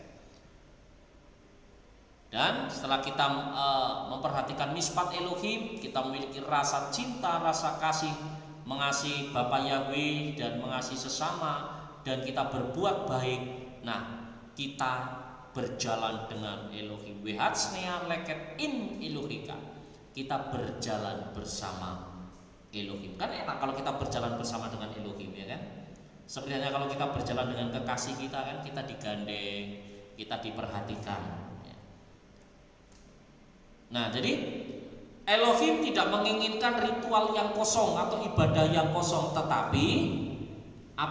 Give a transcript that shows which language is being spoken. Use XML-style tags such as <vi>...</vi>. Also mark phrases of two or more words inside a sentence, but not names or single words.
<id>Dan setelah kita memperhatikan</id> <he>משפט אלוהים,</he> <id>kita memiliki rasa cinta, rasa kasih, mengasihi Bapa Yahweh dan mengasihi sesama, dan kita berbuat baik. Nah, kita berjalan dengan Elohim.</id> <he>והצנע לכת עם אלוהיך.</he> <id>Kita berjalan bersama Elohim. Kan enak kalau kita berjalan bersama dengan Elohim, ya kan? Sebenarnya kalau kita berjalan dengan kekasih kita, kan kita digandeng, kita diperhatikan. Nah, jadi Elohim tidak menginginkan ritual yang kosong atau ibadah yang kosong, tetapi apa?</id>